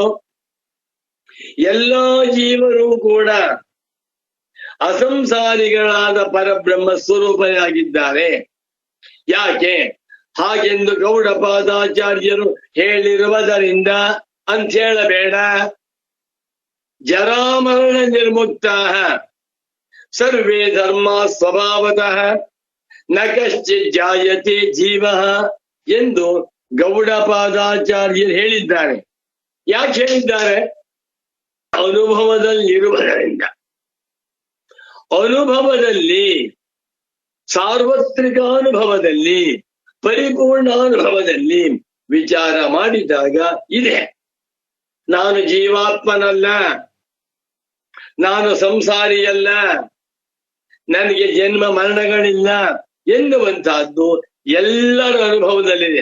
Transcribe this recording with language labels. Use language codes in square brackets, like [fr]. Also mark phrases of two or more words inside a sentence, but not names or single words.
[kn] ಎಲ್ಲಾ ಜೀವರು ಕೂಡ ಅಸಂಸಾರಿಗಳಾದ ಪರಬ್ರಹ್ಮ ಸ್ವರೂಪನೇ ಆಗಿದ್ದಾರೆ. ಯಾಕೆ ಹಾಗೆಂದು ಗೌಡಪಾದಾಚಾರ್ಯರು ಹೇಳಿರುವುದರಿಂದ ಅಂತ ಹೇಳಬೇಡ. [sa] ಜರಾಮರಣ ನಿರ್ಮುಕ್ತ ಸರ್ವೇ ಧರ್ಮ ಸ್ವಭಾವತಃ ನ ಕಶ್ಚಿತ್ ಜಾಯತೆ ಜೀವ [kn] ಎಂದು ಗೌಡಪಾದಾಚಾರ್ಯರು ಹೇಳಿದ್ದಾರೆ. ಯಾಕೆ ಹೇಳಿದ್ದಾರೆ? ಅನುಭವದಲ್ಲಿರುವುದರಿಂದ. ಅನುಭವದಲ್ಲಿ, ಸಾರ್ವತ್ರಿಕ ಅನುಭವದಲ್ಲಿ, ಪರಿಪೂರ್ಣ ಅನುಭವದಲ್ಲಿ ವಿಚಾರ ಮಾಡಿದಾಗ ಇದೆ, ನಾನು ಜೀವಾತ್ಮನಲ್ಲ, ನಾನು ಸಂಸಾರಿಯಲ್ಲ, ನನಗೆ ಜನ್ಮ ಮರಣಗಳಿಲ್ಲ ಎನ್ನುವಂತಹದ್ದು ಎಲ್ಲರ ಅನುಭವದಲ್ಲಿದೆ.